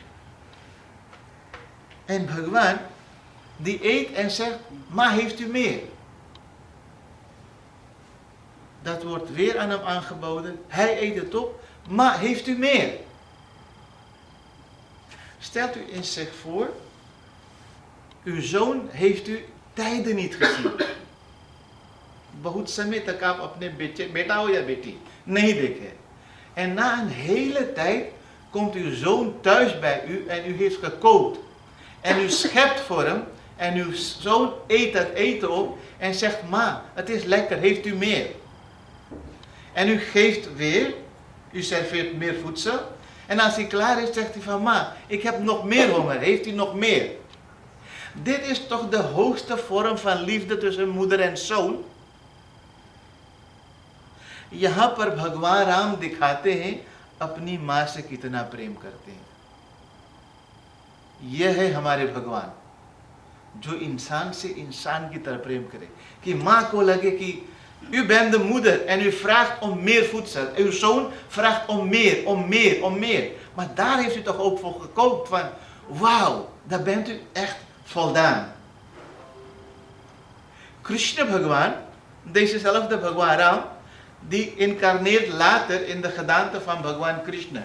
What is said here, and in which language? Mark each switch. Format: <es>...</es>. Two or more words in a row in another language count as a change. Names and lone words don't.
<nl>En Bhagwan, die eet en zegt, ma, heeft u meer? Dat wordt weer aan hem aangeboden. Hij eet het op. Ma, heeft u meer? Stelt u eens zich voor, uw zoon heeft u tijden niet gezien.</nl> <hi>बहुत समय तक आप अपने बेटा हो या बेटी नहीं देखे.</hi> <nl>En na een hele tijd komt uw zoon thuis bij u en u heeft gekookt. En u schept voor hem en uw zoon eet dat eten op en zegt, ma, het is lekker, heeft u meer? En u geeft weer, u serveert meer voedsel. En als hij klaar is, zegt hij van, ma, ik heb nog meer honger, heeft u nog meer? Dit is toch de hoogste vorm van liefde tussen moeder en zoon?</nl> <hi>यहाँ पर भगवान राम दिखाते हैं अपनी माँ से कितना प्रेम करते हैं. यह है हमारे भगवान, जो इंसान से इंसान की तरह प्रेम करे. कि माँ को लगे कि</hi> <nl>u bent de moeder en u vraagt om meer voedsel. Uw zoon vraagt om meer, om meer, om meer. Maar daar heeft u toch ook voor gekookt van, wauw, daar bent u echt voldaan. Krishna Bhagwan, dezezelfde Bhagwan Ram, die incarneert later in de gedaante van Bhagwan Krishna.</nl>